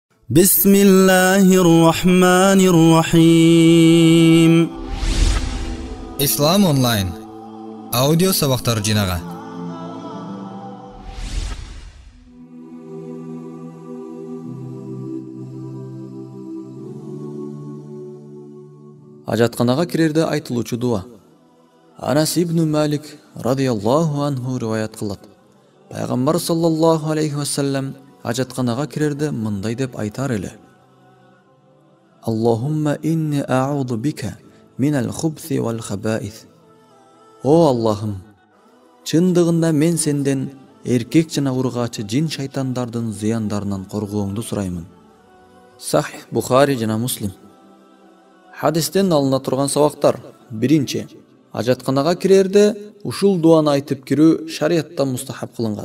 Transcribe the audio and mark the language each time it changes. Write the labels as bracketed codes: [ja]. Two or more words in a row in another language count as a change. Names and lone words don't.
[ar] بسم الله الرحمن الرحيم. [ky] Ислам онлайн аудио сабактар жинага. Ажатканага кирерде айтылуучу дуа. Анас ибн Малик [ar] رضي الله عنه [ky] риваят кылат. Пайгамбар [ar] صلى الله عليه وسلم [ky] ажатканага кирерде мындай деп айтар эле: [ar] اللهم إني أعوذ بك من الخبث والخبائث. [ky] О Аллахым, чындыгында мен сенден эркек жана ургаачы жин шайтандардын зыяндарынан коргооңду сураймын. Сахих Бухари жана Муслим. Хадистен алына турган сабактар. Биринчи, ажатканага кирерде ушул дуаны айтып кирүү шариатта мустахаб кылынган.